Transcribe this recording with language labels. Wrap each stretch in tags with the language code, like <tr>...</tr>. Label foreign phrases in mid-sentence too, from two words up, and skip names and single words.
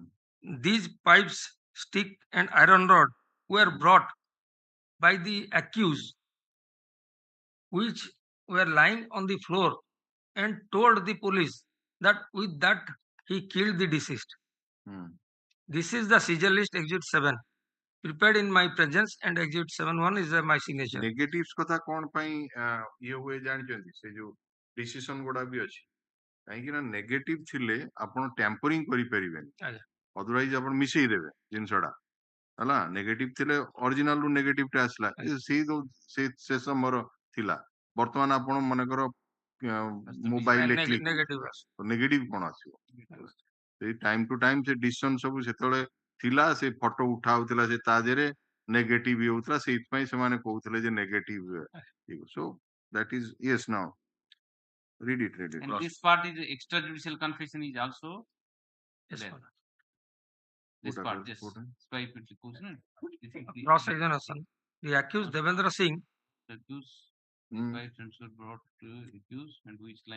<en>These pipes, stick, and iron rod were brought by the accused, which were lying on the floor, and told the police that with that he killed the deceased. Hmm. This is the seizure list, Exhibit 7, prepared in my presence, and Exhibit 7(1) is my signature.</en> <or>Negatives କଥା କଣ ପାଇଁ ଇଏ ହୁଏ ଜାଣିଛନ୍ତି? ସେ ଯୋଉ decision ଗୁଡା ବି ଅଛି, କାହିଁକି ନା ନେଗେଟିଭ ଥିଲେ ଆପଣ ଟ୍ୟାମ୍ପରିଂ କରିପାରିବେନି, ଆଜ୍ଞା। ଅଦରୱାଇଜ ଆପଣ ମିଶେଇ ଦେବେ ଜିନିଷଟା ହେଲା। ନେଗେଟିଭ ଥିଲେ ଅରିଜିନାଲ ରୁ ନେଗେଟିଭ ଟା ଆସିଲା, ସେ ସମୟର ଥିଲା। ବର୍ତ୍ତମାନ ଆପଣ ମନେକର ମୋବାଇଲରେ କ୍ଲିକ୍ ନେଗେଟିଭ କଣ ଆସିବ? ସେଇ</or> <en>time to time</en> <or>ସେ ଡିସିସନ ସବୁ ସେତେବେଳେ ଥିଲା, ସେ ଫଟୋ ଉଠା ହଉଥିଲା, ସେ ତା ଦେହରେ ନେଗେଟିଭ ହଉଥିଲା, ସେଇଥିପାଇଁ ସେମାନେ କହୁଥିଲେ ଯେ ନେଗେଟିଭ।</or> <en>So that is yes. Now read it. And this part is extrajudicial confession is also there. This part, just cross-examination. The accused Devendra Singh. Brought to accused and which line</en>